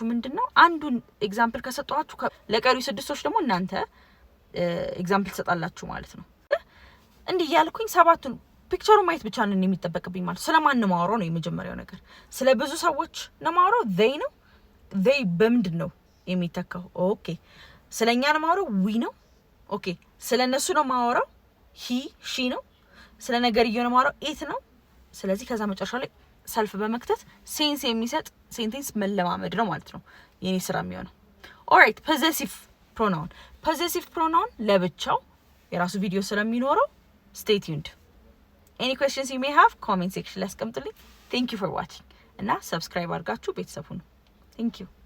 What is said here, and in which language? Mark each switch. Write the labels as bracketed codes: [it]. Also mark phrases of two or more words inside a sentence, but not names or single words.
[am] ምንድነው አንዱን ኤግዛምፕል ከሰጣችሁ ለቀሪው ስድስቶች ደግሞ እናንተ ኤግዛምፕል ተሰጣላችሁ ማለት ነው እንዲህ ያልኩኝ ሰባቱን ፒክቸሩ ማየት ብቻ ነው የሚጠበቅብኝ ማለት ስለማን ነው ማወራው ነው የመጀመሪያው ነገር ስለ ብዙ ሰዎች ነው ማወራው they በምንድነው የሚተካው ኦኬ ስለኛ ነው ማወራው we ነው ኦኬ ስለነሱ ነው ማወራው [en] he she [am] ነው ስለ ነገርየው ነው ማወራው it ነው ስለዚህ ከዛ መጨረሻ ላይ ሰልፍ በመክተት ሴንስ የሚሰጥ ሴንቴንስ መለማመድ ነው ማለት ነው የኔ ስራ የሚሆነው [en] alright possessive pronoun [am] ለብቻው የራሱ ቪዲዮ ስለሚኖረው [en] stay tuned any questions you may have comment section [am] ላይ አስቀምጡልኝ [en] thank you for watching [am] እና subscribe አድርጋችሁ ቤተሰብ ሁኑ [en] thank you